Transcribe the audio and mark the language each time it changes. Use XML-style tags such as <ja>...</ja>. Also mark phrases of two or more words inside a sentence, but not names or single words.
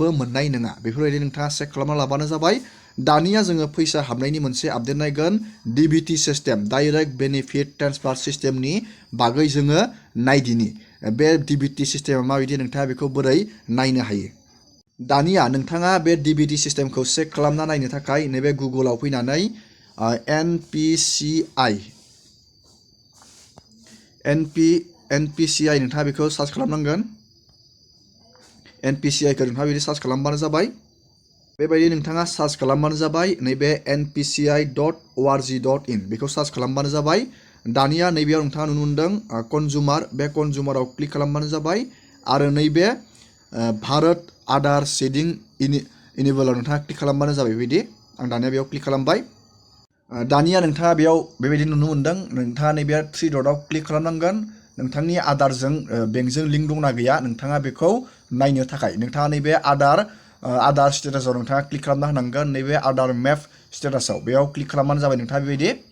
<brx>मोननाय नङा बेफोरबायदि नोंथाङा चेक खालामना लाबानो जाबाय दानिया जोङो फैसा हाबनायनि मोनसे आपडेट नायगोन</brx> <en>DBT system direct benefit transfer system</en> <brx>बागै जोङो नायदिनि बे</brx> <en>DBT system</en> <brx>माबायदि नोंथाङा बेखौ बोरै नायनो हायो दानिया नोंथाङा बे</brx> <en>DBT system</en> <brx>चेक खालामना नायनो थाखाय नैबे गुगोलाव फैनानै NPCI नोंथाङा बेखौ सार्च खालामनांगोन NPCI-खौ नोंथाङा बिदि सार्च खालामबानो जाबाय बेबायदि नोंथाङा सार्च खालामबानो जाबाय नैबे npci.org.in बेखौ सार्च खालामबानो जाबाय दानिया नैबेयाव नोंथाङा नुनो मोनदों कनजुमार बे कनजुमाराव क्लिक खालामबानो जाबाय आरो नैबे भारत आधार</brx> <en>seeding enable</en> <brx>नोंथाङा क्लिक खालामबानो जाबाय बेबायदि आं दानिया बेयाव क्लिक खालामबाय दानिया नोंथाङा बेयाव बेबायदि नुनो मोनदों नोंथाङा नैबे 3 डटआव क्लिक खालामनांगोन नोंथांनि आधारजों बेंकजों लिंक दंना गैया नोंथाङा बेखौ नायनो थाखाय नोंथाङा नैबे</brx> <en>Aadhaar status</en> <brx>नोंथाङा क्लिक खालामना होनांगोन नैबे</brx> <en>Aadhaar map status</en> <brx>बेयाव क्लिक खालामबानो जाबाय नोंथाङा बेबायदि</brx>